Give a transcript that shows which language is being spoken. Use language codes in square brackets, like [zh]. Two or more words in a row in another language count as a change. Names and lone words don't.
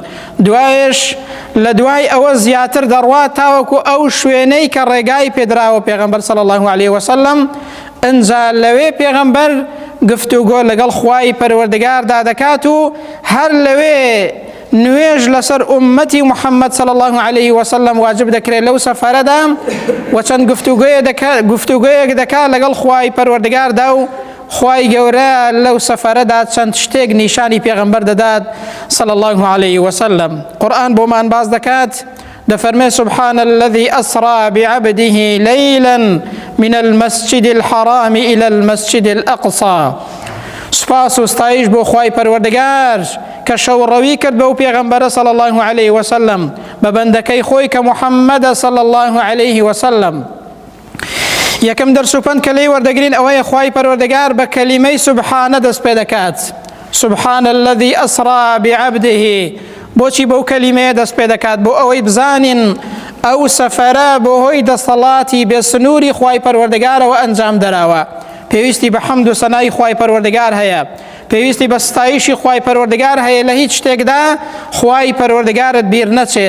[ckb] دوایش لە دوای ئەوە زیاتر دەڕوات تاوەکو ئەو شوێنەی کە ڕێگای پێدراوە پێغەمبەر [ar] صلی الله عليه وسلم. [ckb] ئەنجا لەوێ پێغەمبەر گفتوگۆ لەگەڵ خوای پەروەردگاردا دەکات و هەر لەوێ نوێژ لەسەر ئومەتی محەممەد [ar] صلی الله عليه وسلم [ckb] واجب دەکرێت لەو سەفەرەدا، و چەند گفتوگۆیەک دەکات لەگەڵ خوای پەروەردگاردا و خوای گەورە لەو سەفەرەدا چەند شتێک نیشانی پێغەمبەر دەدات [ar] صلی الله عليه وسلم. [ckb] قورئان بۆمان باز دەکات، دەفەرمێ: [ar] سبحان الذي أسرى بعبده ليلا من المسجد الحرام إلى المسجد الأقصى. [ckb] سپاس و ستایش بۆ خوای پەروەردگار کە شەوڕەوی کرد بەو پێغەمبەرە [ar] صلی الله عليه وسلم، [ckb] بە بەندەکەی خۆی کە محەممەدە [ar] صلی الله عليه وسلم. [ckb] یەکەم دەرس و پەند کە لێی وەردەگرین ئەوەیە خوای پەروەردگار بە کەلیمەی سوبحانە دەست پێ دەکات. [ar] سبحان الذي أسرى بعبده. [ckb] بۆچی بەو کەلیمەیە دەست پێ دەکات؟ بۆ ئەوەی بزانین ئەو سەفەرە بۆ هۆی دەسەڵاتی بێسنووری خوای پەروەردگارەوە ئەنجام دەراوە. پێویستی بە حەمد و سەنای خوای پەروەردگار هەیە، پێویستی بە ستایشی خوای پەروەردگار هەیە. لە هیچ شتێکدا خوای پەروەردگارت بیر نەچێت.